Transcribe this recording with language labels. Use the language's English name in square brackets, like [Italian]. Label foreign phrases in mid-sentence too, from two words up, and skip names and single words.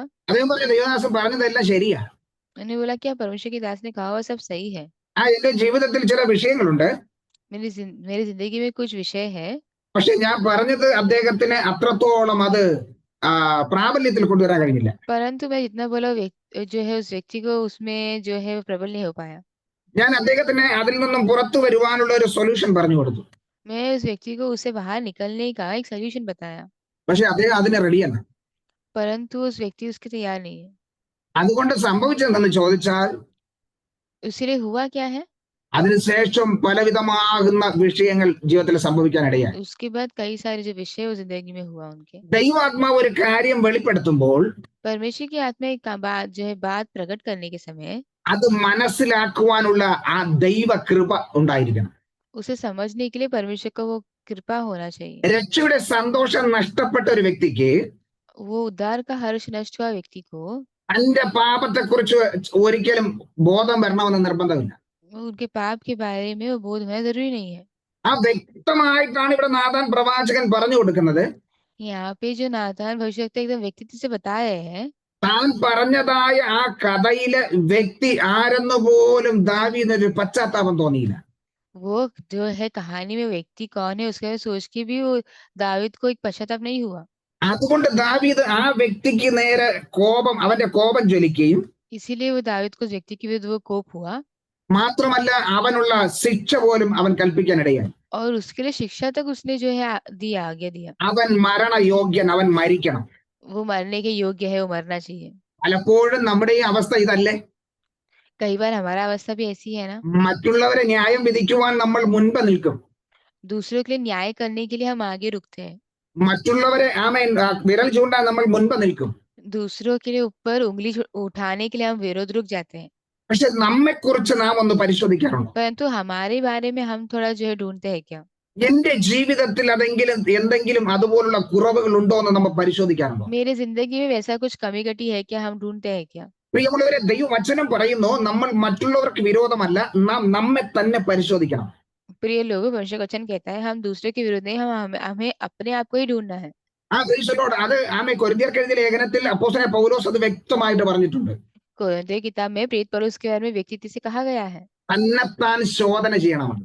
[Malayalam] അദ്ദേഹം പറഞ്ഞു, ദൈവദാസൻ പറഞ്ഞതെല്ലാം ശരിയാ. [Hindi] मैंने बोला क्या परमेश्वर की दास ने कहा वो सब सही है. [Malayalam] എന്റെ ജീവിതത്തിൽ ചില വിഷയങ്ങളുണ്ട്. [Hindi] मेरी जिंदगी में कुछ विषय है. [Malayalam] പക്ഷെ ഞാൻ പറഞ്ഞത് അദ്ദേഹത്തിന് അത്രത്തോളം അത് പ്രാബല്യത്തിൽ കൊണ്ടുവരാൻ കഴിഞ്ഞില്ല. [Hindi] परंतु मैं जितना बोला जो है उस व्यक्ति को उसमें जो है प्रबल नहीं हो पाया. [Malayalam] ഞാൻ അദ്ദേഹത്തിന് അതിൽ നിന്നും പുറത്തു വരുവാനുള്ള ഒരു സൊല്യൂഷൻ പറഞ്ഞു കൊടുത്തു. [Hindi] मैं उस व्यक्ति को उससे बाहर निकलने का एक सोल्यूशन बताया. [Malayalam] പക്ഷെ അദ്ദേഹം അതിന് റെഡിയാണ്. [Hindi] परंतु उस व्यक्ति उसके तैयार नहीं है. [Malayalam] അതുകൊണ്ട് സംഭവിച്ചതെന്ന് ചോദിച്ചാൽ [Hindi] उसके हुआ क्या है? [Malayalam] അതിനുശേഷം പലവിധമാകുന്ന വിഷയങ്ങൾ ജീവിതത്തിൽ സംഭവിക്കാനിടയായി. [Hindi] उसके बाद कई सारे जो विषय वो जिंदगी में हुआ उनके. [Malayalam] ദൈവാത്മാവ് ഒരു കാര്യം വെളിപ്പെടുത്തുമ്പോൾ [Hindi] परमेश्वर की आत्मा एक बात जो है बात प्रकट करने के समय [Malayalam] അത് മനസ്സിലാക്കുവാനുള്ള ആ ദൈവ കൃപ ഉണ്ടായിരിക്കണം. [Hindi] उसे समझने के लिए परमेश्वर का वो कृपा होना चाहिए. [Malayalam] രക്ഷയുടെ സന്തോഷം നഷ്ടപ്പെട്ട ഒരു വ്യക്തിക്ക് [Hindi] वो उद्धार का हर्ष नष्ट हुआ व्यक्ति को [Malayalam] തന്റെ പാപത്തെ കുറിച്ച് ഒരിക്കലും ബോധം വരണമെന്ന് നിർബന്ധമില്ല. [Hindi] उनके पाप के बारे में वो बोध होना जरूरी नहीं है. [Malayalam] ആ വ്യക്തമായിട്ടാണ് ഇവിടെ നാഥാൻ പ്രവാചകൻ പറഞ്ഞു കൊടുക്കുന്നത്. [Hindi] यहाँ पे जो नाथान भविष्यवक्ता एकदम व्यक्तित्व से बता रहे हैं. [Malayalam] താൻ പറഞ്ഞതായ ആ കഥയിലെ വ്യക്തി ആരെന്ന് പോലും ദാവീദിനൊരു പശ്ചാത്താപം തോന്നിയില്ല. [Hindi] वो जो है कहानी में व्यक्ति कौन है उसके बारे में सोच के भी वो दावीद को एक पश्चाताप नहीं हुआ. [Malayalam] അതുകൊണ്ട് ദാവീദ് ആ വ്യക്തിക്ക് നേരെ അവന്റെ കോപം ജ്വലിക്കുകയും [Hindi] इसीलिए वो दाऊद को उस व्यक्ति के विरुद्ध वो कोप हुआ [Malayalam] മാത്രമല്ല അവനുള്ള ശിക്ഷ പോലും അവൻ കൽപ്പിക്കാനിടയായി. [Hindi] और उसके लिए शिक्षा तक उसने जो है दिया, आज्ञा दिया. [Malayalam] അവൻ മരണയോഗ്യൻ, അവൻ മരിക്കണം. [Hindi] वो मरने के योग्य है, वो मरना चाहिए. [Malayalam] പലപ്പോഴും നമ്മുടെ ഈ അവസ്ഥ ഇതല്ലേ? [Hindi] कई बार हमारा अवस्था भी ऐसी है ना, [Malayalam] മറ്റുള്ളവരെ ന്യായം വിധിക്കുവാൻ നമ്മൾ മുൻപ് നിൽക്കും. [Hindi] दूसरों के लिए न्याय करने के लिए हम आगे रुकते हैं, [Malayalam] മറ്റുള്ളവരെ വിരൽ ചൂണ്ടാൻ നമ്മൾ മുൻപ് നിൽക്കും. [Hindi] दूसरों के लिए ऊपर उंगली उठाने के लिए हम विरोध रुक जाते हैं. [Malayalam] പക്ഷെ നമ്മെക്കുറിച്ച് നാം ഒന്ന് പരിശോധിക്കാറുണ്ടോ? [Hindi] परंतु हमारे बारे में हम थोड़ा जो है ढूंढते हैं क्या, [Malayalam] എന്റെ ജീവിതത്തിൽ എന്തെങ്കിലും അതുപോലുള്ള കുറവുകൾ ഉണ്ടോ എന്ന് നമ്മൾ പരിശോധിക്കാറുണ്ടോ? [Hindi] मेरे जिंदगी में वैसा कुछ कमी घटी है क्या, हम ढूंढते हैं क्या. [Malayalam] പ്രിയമുള്ളവരെ, ദൈവവചനം പറയുന്നു നമ്മൾ മറ്റുള്ളവർക്ക് വിരോധമല്ല, നാം നമ്മെ തന്നെ പരിശോധിക്കണം. [Hindi] प्रिय लोगों, परमेश्वर का वचन कहता है हम दूसरे के विरुद्ध नहीं, हमें अपने आप को ही ढूंढना है. [Malayalam] അത് കൊരിന്ത്യർക്ക് എഴുതിയ ലേഖനത്തിൽ അപ്പോസ്തലനായ പൗലോസ് അത് വ്യക്തമായിട്ട് പറഞ്ഞിട്ടുണ്ട്. [Hindi] कोरिन्थियों की किताब में प्रेरित पौलुस के बारे में व्यक्तित्व से कहा गया है, [Malayalam] തന്നെത്താൻ ശോധന ചെയ്യണമെന്ന്.